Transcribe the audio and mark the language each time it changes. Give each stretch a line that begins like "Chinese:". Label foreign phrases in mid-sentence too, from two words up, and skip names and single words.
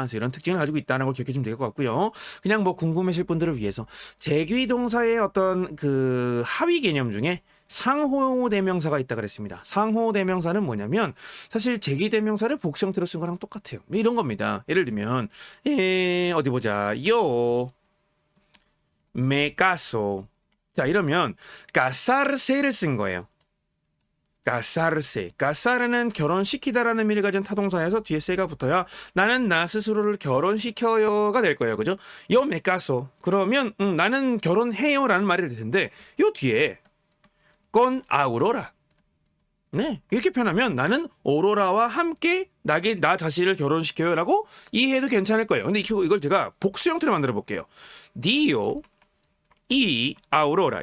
Korean: 그래서 이런 특징을 가지고 있다는 걸 기억해 주면 될 것 같고요. 그냥 뭐 궁금하실 분들을 위해서 제귀동사의 어떤 그 하위 개념 중에 상호대명사가 있다 그랬습니다. 상호대명사는 뭐냐면 사실 제기대명사를 복수 형태로 쓴 거랑 똑같아요. 이런 겁니다. 예를 들면 어디 보자.
Spanish: Yo me caso.
Korean: 자, 이러면 casarse를 쓴 거예요. casarse. casar는 결혼시키다라는 의미를 가진 타동사에서 뒤에 세가 붙어야 나는 나 스스로를 결혼시켜요가 될 거예요. 그죠?
Spanish: Yo me caso.
Korean: 그러면 나는 결혼해요라는 말이 될 텐데 요 뒤에 con Aurora. 네, 이렇게 표현하면 나는 오로라와 함께 나 자신을 결혼시켜요라고 이해해도 괜찮을 거예요. 근데 이걸 제가 복수 형태로 만들어 볼게요. Dio 이 아우로라.